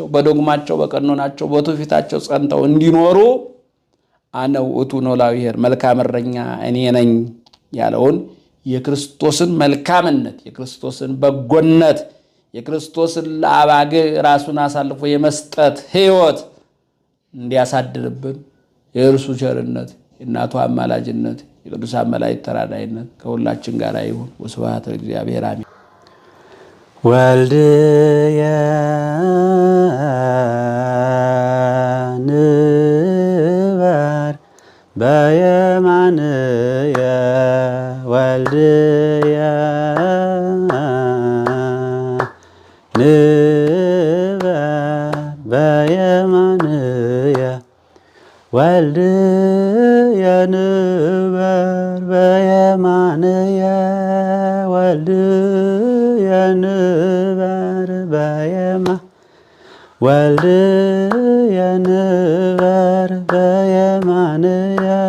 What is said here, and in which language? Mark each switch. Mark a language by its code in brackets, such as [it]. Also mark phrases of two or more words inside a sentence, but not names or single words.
[am] በዶግማቸው በቀኖናቸው በትውፊታቸው ጸንተው እንዲኖሩ [gez] አነ ውእቱ ኖላዊ ኄር [am] መልካም እረኛ እኔ ነኝ ያለውን የክርስቶስን መልካምነት የክርስቶስን በጎነት የክርስቶስን ለአባግ ራሱን አሳልፎ የመስጠት ሕይወት እንዲያሳድርብን የእርሱ ቸርነት የእናቱ አማላጅነት የቅዱሳን መላእክት ተራዳኢነት ከሁላችን ጋር ይሁን። [gez] ወስብሐት ለእግዚአብሔር አሜን። ወልድየ ንበር በየማንየ ወልድየ ንበር በየማንየ ወልድየ ንበር በየማንየ ወልድየ ንበር ወልድየ ንበር በየማንየ